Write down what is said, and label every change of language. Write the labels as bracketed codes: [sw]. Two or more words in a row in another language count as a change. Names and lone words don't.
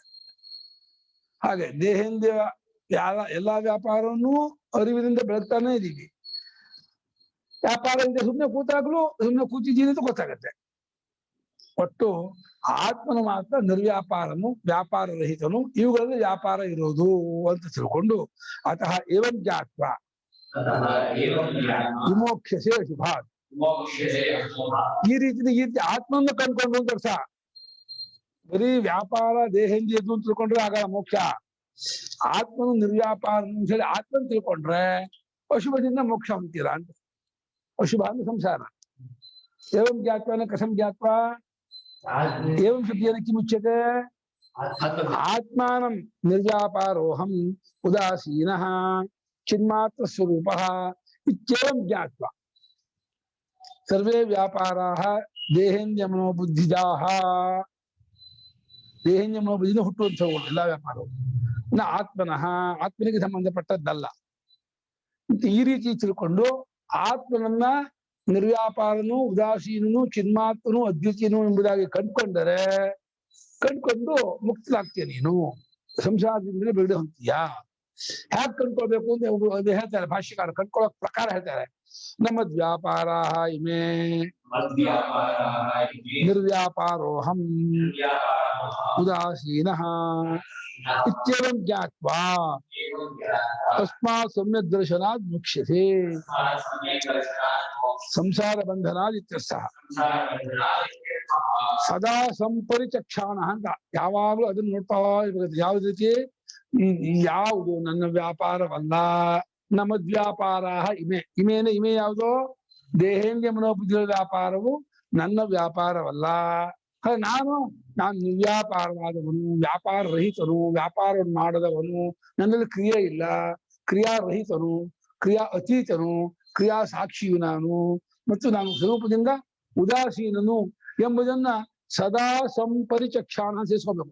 [kn] ಹಾಗೆ ದೇಹೇಂದ್ರಿಯ ಎಲ್ಲಾ ವ್ಯಾಪಾರವನ್ನು ಅರಿವಿನಿಂದ ಬೆಳಗ್ತಾನೆ ಇದೀವಿ. ವ್ಯಾಪಾರ ಇಲ್ಲದೆ ಸುಮ್ಮನೆ ಕೂತಾಗ್ಲೂ ಸುಮ್ಮನೆ ಕೂತಿದ್ದೀನಿ ಅಂತ ಗೊತ್ತಾಗತ್ತೆ. ಒಟ್ಟು ಆತ್ಮನು ಮಾತ್ರ ನಿರ್ವ್ಯಾಪಾರನು, ವ್ಯಾಪಾರ ರಹಿತನು. ಇವುಗಳಲ್ಲಿ ವ್ಯಾಪಾರ ಇರೋದು ಅಂತ ತಿಳ್ಕೊಂಡು [sa] ಅತಃ ಏವಂ ಜ್ಞಾತ್ವ ವಿಮೋಕ್ಷಸೆ ಶುಭಾತ್. [kn] ಈ ರೀತಿ ಆತ್ಮನ್ನು ಕಂಡ್ಕೊಂಡು ಅಂತ ಅರ್ಥ. ಬರೀ ವ್ಯಾಪಾರ ದೇಹೇಂದ್ರಿಯದ್ದು ಅಂತ ತಿಳ್ಕೊಂಡ್ರೆ ಆಗಲ್ಲ ಮೋಕ್ಷ. ಆತ್ಮನು ನಿರ್ವ್ಯಾಪಾರ ಅಂತ ಹೇಳಿ ಆತ್ಮನ್ ತಿಳ್ಕೊಂಡ್ರೆ ಅಶುಭದಿಂದ ಮೋಕ್ಷ ಅಂತೀರಾ ಅಂತ. ಅಶುಭ ಅಂದ್ರೆ ಸಂಸಾರ. [sa] ಏವಂ ಜ್ಞಾತ್ವನ ಕಸಂ ಜ್ಞಾತ್ವ ಏವಂ ಶಬ್ದೇನ ಕಿಮುಚ್ಯತೆ? ಆತ್ಮಾನಂ ನಿರ್ವ್ಯಾಪಾರೋಹಂ ಉದಾಸೀನಃ ಚಿನ್ಮಾತ್ರ ಸ್ವರೂಪಃ ಇತ್ಯೇವಂ ಜ್ಞಾತ್ವ ಸರ್ವೇ ವ್ಯಾಪಾರಾಃ ದೇಹೇಂದ್ರಿಯ ಮನೋಬುದ್ಧಿಜಾಃ. [kn] ದೇಹೇಂದ್ರಿಯ ಮನೋಬುದ್ಧಿಯಿಂದ ಹುಟ್ಟುವಂಥವು ಎಲ್ಲ ವ್ಯಾಪಾರವು ಆತ್ಮನಃ, ಆತ್ಮನಿಗೆ ಸಂಬಂಧಪಟ್ಟದ್ದಲ್ಲ. ಈ ರೀತಿ ತಿಳ್ಕೊಂಡು ಆತ್ಮನನ್ನ ನಿರ್ವ್ಯಾಪಾರನು, ಉದಾಸೀನನು, ಚಿನ್ಮಾತ್ರನು, ಅದ್ವಿತೀಯನು ಎಂಬುದಾಗಿ ಕಂಡ್ಕೊಂಡು ಮುಕ್ತಲಾಗ್ತೀಯ ನೀನು. ಸಂಸಾರದಿಂದಲೇ ಬಿಡುಗಡೆ ಹೊಂದ್ತೀಯಾ. ಹ್ಯಾಕ್ ಕಂಡ್ಕೊಳ್ಬೇಕು ಅಂತ ಹೇಳ್ತಾರೆ ಭಾಷ್ಯಕಾರ. ಕಂಡ್ಕೊಳ್ಳೋ ಪ್ರಕಾರ ಹೇಳ್ತಾರೆ. [sa] ನಮ್ಮ ವ್ಯಾಪಾರ ಇಮೇ ನಿರ್ವ್ಯಾಪಾರೋಹಂ ಉದಾಸೀನಃ ಇತ್ಯೇವಂ ಜ್ಞಾತ್ವಾ ತಸ್ಮಾತ್ ಸಮ್ಯಕ್ ದರ್ಶನಾತ್ ಮುಕ್ಷ್ಯತೆ. ಸಂಸಾರ ಬಂಧನಾತ್ ಇತ್ಯರ್ಥಃ. ಸದಾ ಸಂಪರಿಚಕ್ಷಾಣ [kn] ಅಂತ ಯಾವಾಗ್ಲೂ ಅದನ್ನ ನೋಡ್ತಾ ಇರ್ಬೇಕು. ಯಾವ್ದು ರೀತಿ ಯಾವುದು ನನ್ನ ವ್ಯಾಪಾರವಲ್ಲ, [sa] ನಮದ್ವ್ಯಾಪಾರ ಇಮೆ [kn] ಯಾವುದು ದೇಹೇಂದ್ರಿಯ ಮನೋಬುದ್ಧಿಗಳ ವ್ಯಾಪಾರವು ನನ್ನ ವ್ಯಾಪಾರವಲ್ಲ. ನಾನು ನಿರ್ವ್ಯಾಪಾರವಾದವನು, ವ್ಯಾಪಾರ ರಹಿತನು, ವ್ಯಾಪಾರವನ್ನು ಮಾಡದವನು, ನನ್ನಲ್ಲಿ ಕ್ರಿಯೆ ಇಲ್ಲ, ಕ್ರಿಯಾರಹಿತನು, ಕ್ರಿಯಾ ಅತೀತನು, ಕ್ರಿಯಾ ಸಾಕ್ಷಿಯು ನಾನು, ಮತ್ತು ನಾನು ಸ್ವರೂಪದಿಂದ ಉದಾಸೀನನು ಎಂಬುದನ್ನ [sa] ಸದಾ ಸಂಪರಿಚಕ್ಷಾಣ [kn] ಸೇರಿಸ್ಕೋಬೇಕು.